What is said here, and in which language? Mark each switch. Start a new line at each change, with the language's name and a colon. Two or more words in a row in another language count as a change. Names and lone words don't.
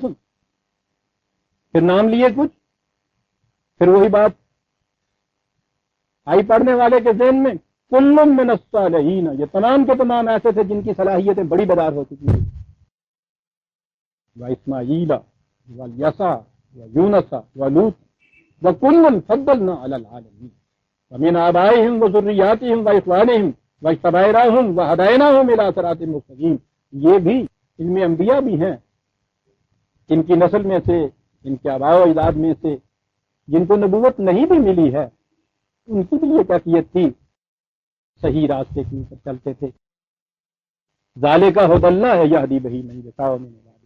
Urdu: پھر نام لیے کچھ، پھر وہی بات آئی پڑھنے والے کے ذہن میں
Arabic: کل من الصالحین.
Urdu: یہ تمام کے تمام ایسے تھے جن کی صلاحیتیں بڑی بدار ہو چکی ہیں.
Arabic: و اسماعیل و یسع و یونس و لوط و کلا فضلنا علی العالمین ومن آبائہم و ذریاتہم و اخوانہم و اجتبیناہم و ہدیناہم الی صراط مستقیم.
Urdu: یہ بھی ان میں انبیاء بھی ہیں، ان کی نسل میں سے، ان کے آباء و اجداد میں سے جن کو نبوت نہیں بھی ملی ہے، ان کی بھی یہ کیفیت تھی، صحیح راستے کے اوپر چلتے تھے.
Arabic: ذالک ھدی اللہ یہدی بہ من یشاء من عبادہ.